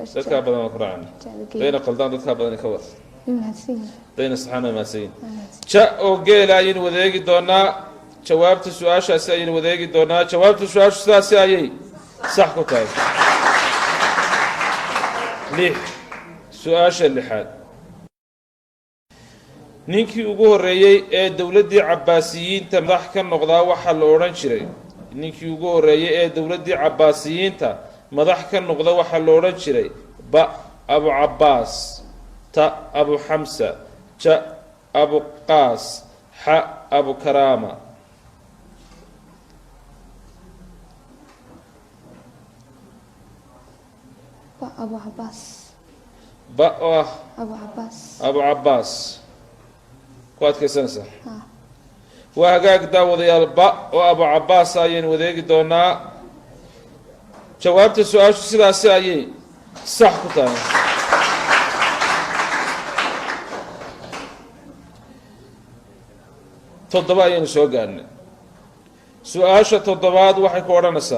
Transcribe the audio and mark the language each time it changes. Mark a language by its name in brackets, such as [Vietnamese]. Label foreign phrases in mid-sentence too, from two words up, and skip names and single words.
[Somali] dadka badan waa ku raacana dayna qaldaan dadka badan ka wada dayna saxaana maasayin ja oo geela ayaynu wadeegi doonaa jawaabta su-aashaasi ayaynu wadeegi doonaa jawaabta su-aashu sidaasi ayay sax ku tahay 6 su-aasha 6aad ninkii ugu horreeyey ee dowladdii cabbaasiyiinta madax ka noqdaa waxaa la odhan jiray ninkii ugu horreeyey ee dowladdii cabbaasiyiinta madax ka noqda waxaa la odhan jiray ba abu cabbaas ta abu xamsa ja abu qaas xa abu karaama أبو عباس ba oo ah أبو عباس abu cabbaas ku adkaysanaysaa waa hagaag daawadayaal ba oo abu cabbaas ayaynu wadeegi doonaa jawaabta su-aashu sidaasi ayay sax ku tahay toddoba ayaynu soo gaadhnay su-aasha toddobaad waxay ku odhanaysaa